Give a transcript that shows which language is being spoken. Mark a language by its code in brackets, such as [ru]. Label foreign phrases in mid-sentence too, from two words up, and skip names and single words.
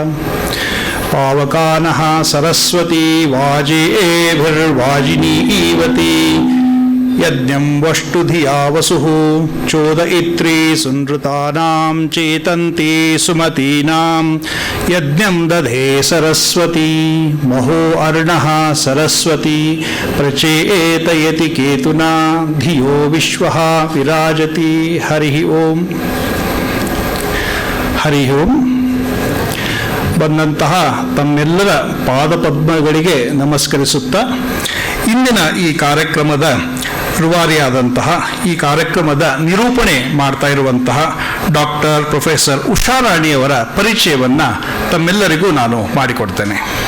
[sa] पावकानः सरस्वती वाजेभिर्वाजिनीवती यज्ञं वष्टुधिया वसुः चोदयित्री सुनृतानां चेतन्ति सुमतीनां यज्ञं दधे सरस्वती महो अर्णः सरस्वती प्रचेतयति केतुना धियो विश्वः विराजति। हरि ओम। हरि ओम। [kn] ಬಂದಂತಹ ತಮ್ಮೆಲ್ಲರ ಪಾದಪದ್ಮಗಳಿಗೆ ನಮಸ್ಕರಿಸುತ್ತಾ ಇಂದಿನ ಈ ಕಾರ್ಯಕ್ರಮದ ರೂವಾರಿಯಾದಂತಹ ಈ ಕಾರ್ಯಕ್ರಮದ ನಿರೂಪಣೆ ಮಾಡ್ತಾ ಇರುವಂತಹ ಡಾಕ್ಟರ್ ಪ್ರೊಫೆಸರ್ ಉಷಾರಾಣಿಯವರ ಪರಿಚಯವನ್ನು ತಮ್ಮೆಲ್ಲರಿಗೂ ನಾನು ಮಾಡಿಕೊಡ್ತೇನೆ.